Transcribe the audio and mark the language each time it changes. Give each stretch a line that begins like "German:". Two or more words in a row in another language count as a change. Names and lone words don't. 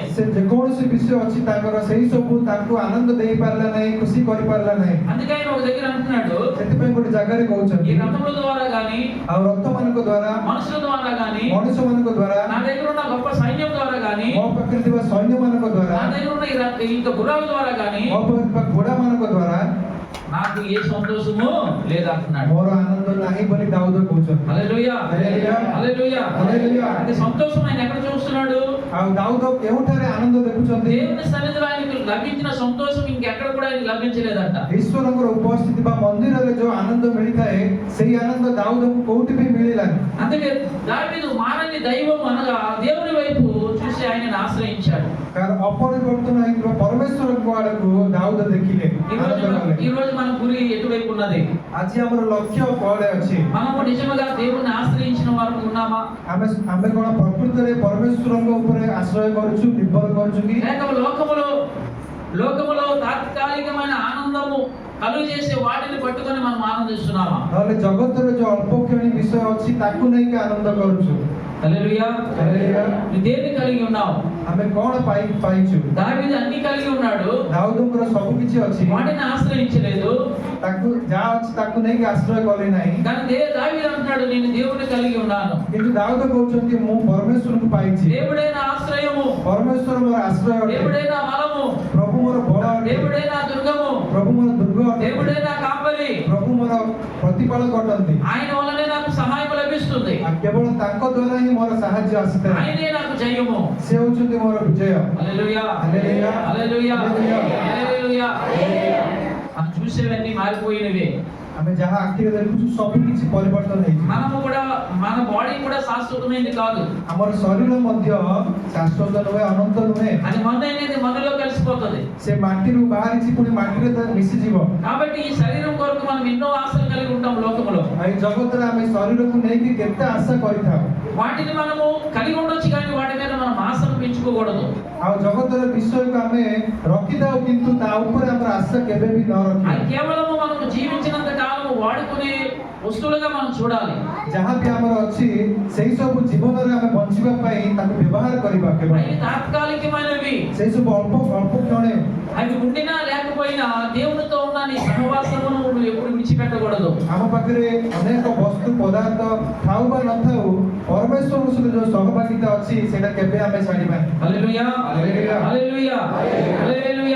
Odia: ସେ ଯେକୌଣସି ବିଷୟ ଅଛି ତାଙ୍କର ସେଇ ସବୁ ତାଙ୍କୁ ଆନନ୍ଦ ଦେଇପାରିଲା ନାହିଁ, ଖୁସି କରିପାରିଲା ନାହିଁ।
Telugu: అందుకే ఆయన ఒక దగ్గర అంటున్నాడు,
Odia: ସେଥିପାଇଁ ଗୋଟେ ଜାଗାରେ
Telugu: ఈ
Odia: କହୁଛନ୍ତି
Telugu: రథముల ద్వారా గాని
Odia: ଆଉ ରଥମାନଙ୍କ ଦ୍ୱାରା
Telugu: మనుషుల ద్వారా గాని
Odia: ମଣିଷମାନଙ୍କ ଦ୍ୱାରା
Telugu: నా దగ్గర ఉన్న గొప్ప సైన్యం ద్వారా గాని
Odia: ମୋ ପାଖରେ ଥିବା ସୈନ୍ୟମାନଙ୍କ ଦ୍ୱାରା
Telugu: నా దగ్గర ఉన్న ఇంకా గుర్రాల ద్వారా గాని
Odia: ମୋ ପାଖରେ ଥିବା ଘୋଡ଼ାମାନଙ୍କ ଦ୍ୱାରା
Telugu: నాకు ఏ సంతోషము లేదంటున్నాడు।
Odia: ମୋର ଆନନ୍ଦ ନାହିଁ ବୋଲି ଦାଉଦ କହୁଛନ୍ତି।
Telugu: హల్లెలూయా హల్లెలూయా హల్లెలూయా హల్లెలూయా। అంటే సంతోషం ఆయన ఎక్కడ చూస్తున్నాడు?
Odia: ଆଉ ଦାଉଦ କେଉଁଠାରେ ଆନନ୍ଦ ଦେଖୁଛନ୍ତି?
Telugu: దేవుని సన్నిధిలో ఆయనకు లభించిన సంతోషం ఇంకెక్కడ కూడా ఆయనకు లభించలేదంట।
Odia: ଈଶ୍ୱରଙ୍କର ଉପସ୍ଥିତି ଥିବା ମନ୍ଦିରରେ ଯୋଉ ଆନନ୍ଦ ମିଳିଥାଏ ସେଇ ଆନନ୍ଦ ଦାଉଦକୁ କୋଉଠି ବି ମିଳିଲାନି।
Telugu: అందుకే దావీదు మానని దైవం అనగా దేవుని వైపు చూసి ఆయనను ఆశ్రయించాడు।
Odia: କାରଣ ଅପରିବର୍ତ୍ତନ ହେଇଥିବା ପରମେଶ୍ୱରଙ୍କ ଆଡକୁ ଦାଉଦ ଦେଖିଲେ, ଆନନ୍ଦ କଲେ।
Telugu: ఈ రోజు మన గురి ఎటువైపు ఉన్నది?
Odia: ଆଜି ଆମର ଲକ୍ଷ୍ୟ କୁଆଡେ ଅଛି?
Telugu: మనము నిజముగా దేవుని ఆశ్రయించిన వారు ఉన్నామా?
Odia: ଆମେ କଣ ପ୍ରକୃତରେ ପରମେଶ୍ୱରଙ୍କ ଉପରେ ଆଶ୍ରୟ କରୁଛୁ, ନିର୍ଭର କରୁଛୁ କି?
Telugu: లేక లోకములో తాత్కాలికమైన ఆనందము కలుగు చేసే వాటిని పట్టుకొని మనం ఆనందిస్తున్నామా?
Odia: ନହେଲେ ଜଗତରେ ଯୋଉ ଅଳ୍ପ କ୍ଷଣି ବିଷୟ ଅଛି ତାକୁ ନେଇକି ଆନନ୍ଦ କରୁଛୁ?
Telugu: హల్లెలూయా. హల్లెలూయా. నువ్వు దేన్ని కలిగి ఉన్నావు?
Odia: ଆମେ କଣ ପାଇଛୁ?
Telugu: దావీదు అన్ని కలిగి ఉన్నాడు,
Odia: ଦାଉଦଙ୍କର ସବୁ କିଛି ଅଛି,
Telugu: వాటిని ఆశ్రయించలేదు.
Odia: ତାକୁ ଯାହା ଅଛି ତାକୁ ନେଇକି ଆଶ୍ରୟ କଲେ ନାହିଁ।
Telugu: కానీ దావీదు అంటున్నాడు, నేను దేవుని కలిగి ఉన్నాను.
Odia: କିନ୍ତୁ ଦାଉଦ କହୁଛନ୍ତି ମୁଁ ପରମେଶ୍ୱରଙ୍କୁ ପାଇଛି।
Telugu: దేవుడే నా ఆశ్రయము,
Odia: ପରମେଶ୍ୱର ମୋର ଆଶ୍ରୟ ଅଟେ,
Telugu: దేవుడే నా బలము,
Odia: ପ୍ରଭୁ ମୋର ବଳ ଅଟେ,
Telugu: దేవుడే నా దుర్గము,
Odia: ପ୍ରଭୁ ମୋର ଦୁର୍ଗ ଅଟେ,
Telugu: దేవుడే నా కాపరి.
Odia: ପ୍ରଭୁ ମୋର ପ୍ରତିପାଳକ ଅଟନ୍ତି।
Telugu: ఆయన వల్లనే నాకు సహాయం లభిస్తుంది,
Odia: କେବଳ ତାଙ୍କ ଦ୍ୱାରା ହିଁ ମୋର ସାହାଯ୍ୟ ଆସିଥାଏ।
Telugu: ఆయనే నాకు జయము.
Odia: ସେ ହଉଛନ୍ତି ମୋର ବିଜୟ।
Telugu: హల్లెలూయా, హల్లెలూయా, హల్లెలూయా, హల్లెలూయా, హల్లెలూయా. మనం చూసేవన్నీ మారిపోయినవే.
Odia: ଆମେ ଯାହା ଆଖିରେ ଦେଖୁଛୁ ସବୁ କିଛି ପରିବର୍ତ୍ତନ ହେଇଛି।
Telugu: మనము కూడా, మన బాడీ కూడా శాశ్వతమైనది కాదు.
Odia: ଆମର ଶରୀର ମଧ୍ୟ ଶାଶ୍ୱତ ନୁହେଁ, ଅନନ୍ତ ନୁହେଁ।
Telugu: అది మన్ను అనేది మన్నులో కలిసిపోతుంది.
Odia: ସେ ମାଟିରୁ ବାହାରିଛି ପୁଣି ମାଟିରେ ତା ମିଶିଯିବ।
Telugu: కాబట్టి ఈ శరీరం కొరకు మనం ఎన్నో ఆశలు కలిగి ఉంటాం లోకములో.
Odia: এই ଜଗତରେ ଆମେ ଶରୀରକୁ ନେଇକି କେତେ ଆଶା କରିଥାଉ।
Telugu: వాటిని మనము కలిగి ఉండొచ్చు, కానీ వాటి మీద మనం ఆశను పెంచుకోకూడదు.
Odia: ଆଉ ଜଗତର ବିଷୟକୁ ଆମେ ରଖିଥାଉ, କିନ୍ତୁ ତା ଉପରେ ଆମର ଆଶା କେବେ ବି ନ
Telugu: అది
Odia: ରଖିବା।
Telugu: కేవలము మనము జీవించినంత కాలము వాడుకునే వస్తువులుగా మనం చూడాలి.
Odia: ଯାହା ବି ଆମର ଅଛି ସେଇ ସବୁ ଜୀବନରେ ଆମେ ବଞ୍ଚିବା ପାଇଁ ତାକୁ ବ୍ୟବହାର କରିବା। କେବଳ
Telugu: అవి తాత్కాలికమైనవి.
Odia: ସେଇ ସବୁ ଅଳ୍ପ ଅଳ୍ପ କ୍ଷଣେ
Telugu: అవి ఉండినా లేకపోయినా దేవునితో ఉన్న నీ సహవాసమును నువ్వు ఎప్పుడు విడిచిపెట్టకూడదు.
Odia: ଆମ ପାଖରେ ଅନେକ ବସ୍ତୁ ପଦାର୍ଥ ଥାଉ ବା ନଥାଉ, ପରମେଶ୍ୱରଙ୍କ ସହିତ ଯୋଉ ସହଭାଗିତା ଅଛି ସେଇଟା କେବେ ଆମେ ଛାଡ଼ିବାନି।
Telugu: హల్లెలూయా, హల్లెలూయా, హల్లెలూయా, హల్లెలూయా.